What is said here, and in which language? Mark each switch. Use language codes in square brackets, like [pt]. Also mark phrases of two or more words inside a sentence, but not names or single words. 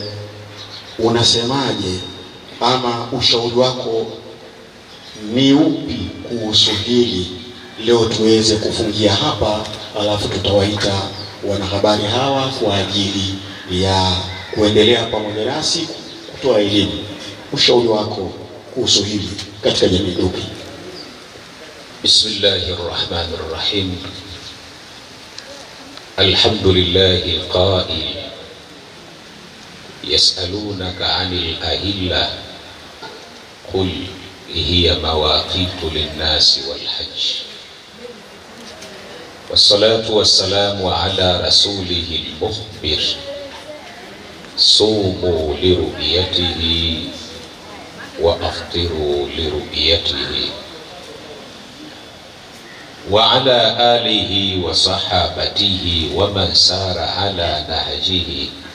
[sw] Unasemaje ama ushauri wako ni upi kuhusu hili? Leo tuweze kufungia hapa, alafu tutawaita wanahabari hawa kwa ajili ya kuendelea pamoja nasi kutoa elimu. Ushauri wako kuhusu hili katika jamii upi? [ar] بسم الله الرحمن الرحيم الحمد لله القائل يسألونك عن الأهلة قل هي مواقيت للناس والحج. والصلاة والسلام على رسوله المخبر صوموا لرؤيته وأفطروا لرؤيته وعلى آله وصحابته ومن سار على نهجه.